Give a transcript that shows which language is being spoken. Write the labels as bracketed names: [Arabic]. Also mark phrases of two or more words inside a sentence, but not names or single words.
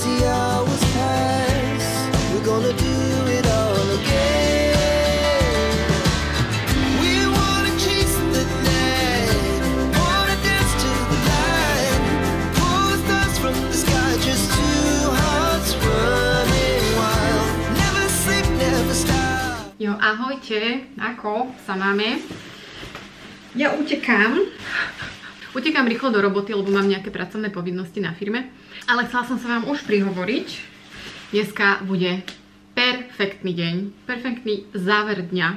[English] the hours pass, we're gonna do it all again. We wanna chase the night, wanna dance to the light, pull the stars from the sky, just two hearts running wild. Never sleep, never stop. [Slovak] Jo, ahojte, ako sa máme? Ja utekám rýchlo do roboty, lebo mám nejaké pracovné povinnosti na firme. Ale chcela som sa vám už prihovoriť. Dneska bude perfektný deň. Perfektný záver dňa.